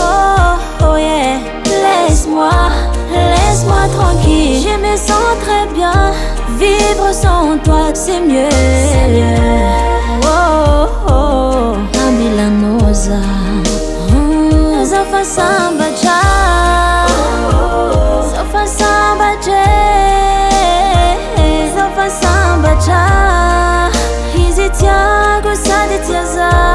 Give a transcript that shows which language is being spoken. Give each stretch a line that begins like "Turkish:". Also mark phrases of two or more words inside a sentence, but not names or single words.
English: Oh yeah,
French: laisse-moi tranquille. Je me sens très bien, vivre sans toi c'est mieux.
Malagasy: Oh oh, amilanoza, zafa sambatra, zafa sambatra, zafa sambatra. Izy tiako sady tia za.